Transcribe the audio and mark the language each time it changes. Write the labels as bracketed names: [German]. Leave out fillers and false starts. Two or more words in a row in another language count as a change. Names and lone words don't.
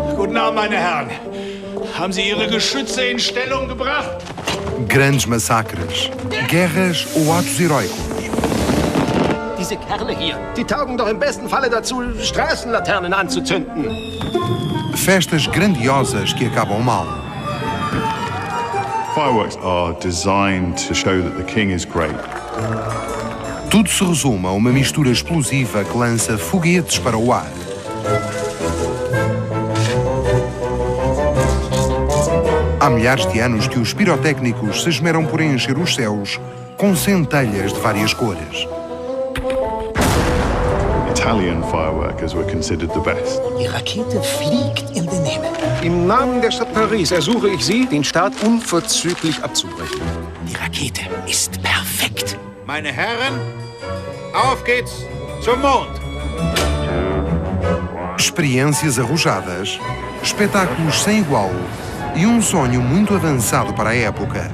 [German] Guten Abend, meine Herren. Haben Sie Ihre Geschütze in Stellung gebracht? [Portuguese] Grandes massacres, guerras ou atos heróicos. [German] Diese Kerle hier, die taugen doch im besten Falle dazu, Straßenlaternen anzuzünden. [Portuguese] Festas grandiosas que acabam mal. [English] Fireworks are designed to show that the king is great. [Portuguese] Tudo se resume a uma mistura explosiva que lança foguetes para o ar. Há milhares de anos que os pirotécnicos se esmeram por encher os céus com centelhas de várias cores. [English] Italian fireworkers were considered the best. [German] Die Rakete fliegt in den Himmel. Im Namen der Stadt Paris ersuche ich Sie, den Start unverzüglich abzubrechen. Die Rakete ist perfekt. Meine Herren, auf geht's zum Mond. [Portuguese] Experiências arrojadas, espetáculos sem igual e um sonho muito avançado para a época.